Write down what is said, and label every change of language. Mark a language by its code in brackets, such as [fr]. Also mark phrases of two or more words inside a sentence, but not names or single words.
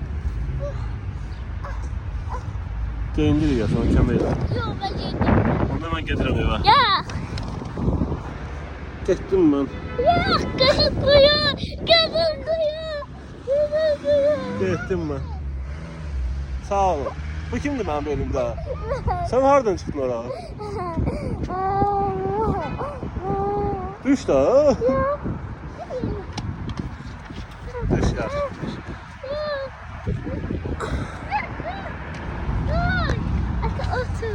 [tr] Giyindir ya sonra kömür. [az] Yox, mən gedim. Onu ben getirəm evə. Yox. Getdim ben. Yox, qızıl quyu. Qızıl quyu. Qızıl quyu. Getdim ben. Sağ olun. Bu kimdi benim bölümde? [tr] Sen hardan çıktın oraya? [az] Düş de. Yox. Düş ya. Ata otur.